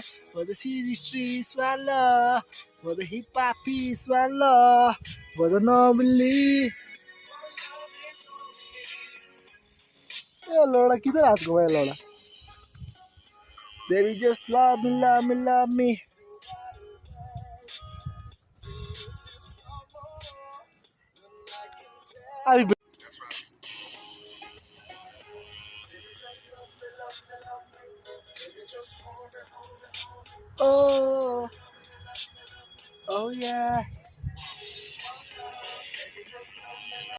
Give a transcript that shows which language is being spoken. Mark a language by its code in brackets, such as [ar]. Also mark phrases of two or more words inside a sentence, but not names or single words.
[zh] 我的 [en] city streets [zh] 完了，我的 [en] hip hop piece [zh] 完了，我的 [hi] normally。ए लौड़ा किधर हाथ घुमाया लौड़ा [en] Baby just love me love me love me अभी oh oh yeah